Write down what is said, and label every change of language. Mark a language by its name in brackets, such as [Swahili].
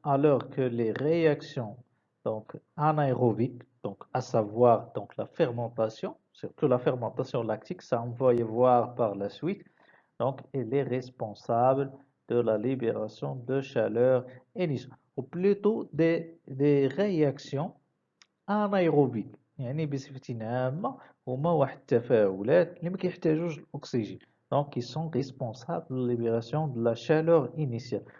[French] Alors que les réactions donc anaérobiques, donc à savoir donc la fermentation, surtout la fermentation lactique, ça on va y voir par la suite. Donc elle est responsable de la libération de chaleur initiale, ou plutôt des réactions anaérobiques. [Arabic] يعني بصفة عامة هما واحد التفاعلات اللي ما كيحتاجوش الأكسجين. [French] Donc ils sont responsables de la libération de la chaleur initiale.